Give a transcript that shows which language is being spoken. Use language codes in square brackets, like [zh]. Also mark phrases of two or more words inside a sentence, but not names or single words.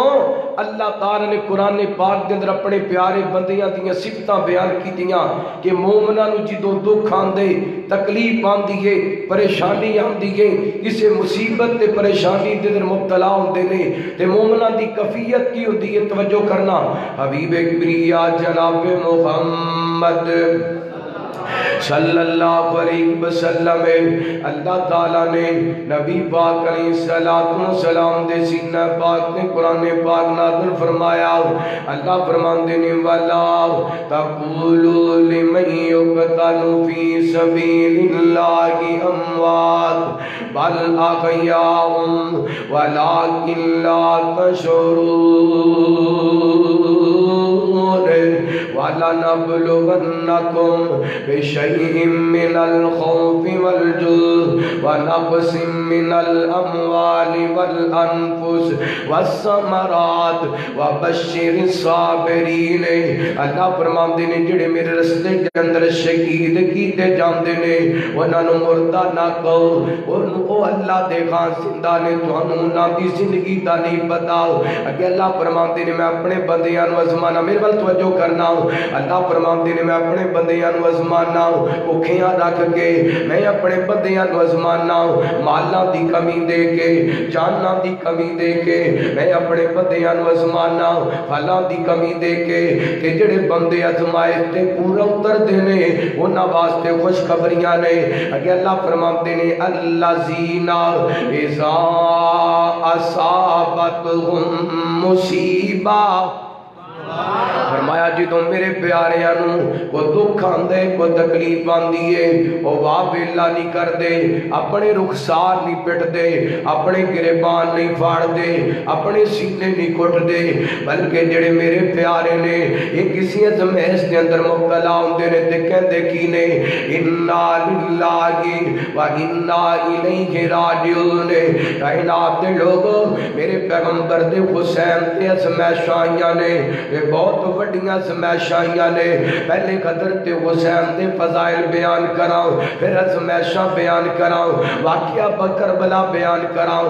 [pa] اللہ تعالیٰ نے قرآن پاک کے اندر اپنے پیارے بندیاں دی صفتاں بیان کیتیاں کہ مومناں نوں جدوں دکھ آندے، تکلیف آندی ہے، پریشانی آندی ہے، کسی مصیبت تے پریشانی دے اندر مبتلا ہوندے نے تے مومناں دی کیفیت کی ہوندی ہے? توجہ کرنا، حبیب کبریا جناب محمد [ar] صلى الله عليه وسلم. [pa] اللہ تعالیٰ نے نبی پاک علیہ السلام دے سینہ پاک نے قرآن پاک نازل فرمایا. اللہ فرماتے نے [ar] ولا تقولوا لمن يقتل في سبيل الله أموات بل أحياء ولكن لا تشعرون ولنبلونكم بشيء من الخوف والجوع ونقص من الأموال والأنفس والثمرات وبشر الصابرين. [pa] اللہ فرماتے نے جیہڑے میرے رستے کے اندر شہید کیتے جاندے نے انہاں نوں مردہ نہ کہو، او اللہ دے خان زندہ نے، تہانوں انہاں دی زندگی دا نہیں پتا. اگے اللہ فرماتے نے میں اپنے بندیاں نوں آزمانا، میرے ول توجہ کرنا. اللہ فرماتے نے میں اپنے بندیاں نوں آزمانا، بھکھیاں رکھ کے میں اپنے بندیاں نوں آزمانا، مالاں دی کمی دے کے، جاناں دی کمی دے کے میں اپنے بندیاں نوں آزمانا، پھلاں دی کمی دے کے. تے جیہڑے بندے آزمائے تے پورا اتردے نے انہاں واسطے خوشخبریاں نے. اگے اللہ فرماتے نے [ar] الذين إذا أصابتهم مصيبة, [pa] فرمایا جو میرے پیاریاں کو دکھ آندے، کو تکلیف آندی ہے, [ur] وہ واویلا نہیں کرتے، اپنے رخسار نہیں پیٹتے، اپنے گریبان نہیں پھاڑتے، اپنے سینے نہیں کوٹتے, [pa] بلکہ جیہڑے میرے پیارے نے یہ کسی آزمائش کے اندر مبتلا ہوندے نے تے کہندے کی نے [ar] إنا لله وإنا إليه راجعون. [pa] کائنات دے لوگو میرے پیغمبر دے حسین تے آزمائشاں آئیاں نے، بہت وڈیاں آزمائشاں نے. پہلے قدر تے حسین دے فضائل بیان کراؤں، فیر آزمائشاں بیان کراؤں، واقعہ کربلا بیان کراؤں.